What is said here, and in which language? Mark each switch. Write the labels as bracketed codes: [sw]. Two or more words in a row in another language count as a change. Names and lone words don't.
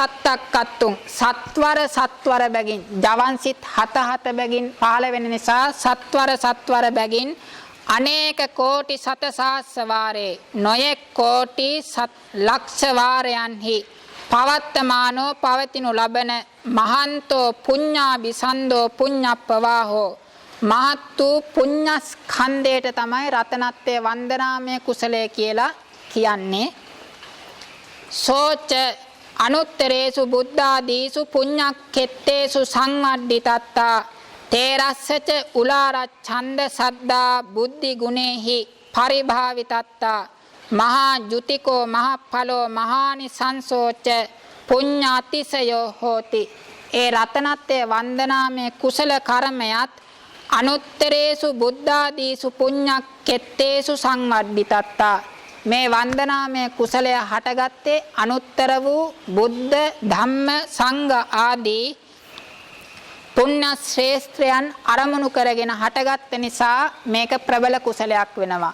[si] සත්වර බැගින් ජවන්සිත 7 බැගින් පහළ වෙන නිසා සත්වර බැගින් [pi] අනේක කෝටි සත සහස්ස වාරේ [si] නොයෙක් කෝටි ලක්ෂ වාරයන්හි පවත්තමානෝ පවතිනු ලබන [pi] මහන්තෝ පුඤ්ඤාබි සන්දෝ පුඤ්ඤප්පවාහෝ [si] මහත් වූ පුඤ්ඤස්කන්ධයට තමයි රතනත්වයේ වන්දනාමය කුසලය කියලා කියන්නේ. [pi] සෝච අනුත්තරේසු බුද්ධාදීසු පුඤ්ඤක්ඛෙත්තේසු සංවඩ්ඩිතත්තා තේරස්සච උලාරච්ඡන්ද සද්දා බුද්ධි ගුණේහි පරිභාවිතත්තා මහා ජුතිකෝ මහඵලෝ මහානිසංසෝච පුඤ්ඤාතිසයෝ හෝති. [si] ඒ රතනත්වයේ වන්දනාමය කුසල කර්මයත් [pi] අනුත්තරේසු බුද්ධාදීසු පුඤ්ඤක්ඛෙත්තේසු සංවඩ්ඩිතත්තා [si] මේ වන්දනාමය කුසලය හටගත්තේ අනුත්තර වූ බුද්ධ ධම්ම සංඝ ආදී පුණ්‍ය ශ්‍රේෂ්ඨයන් අරමුණු කරගෙන හටගත්ත නිසා මේක ප්‍රබල කුසලයක් වෙනවා.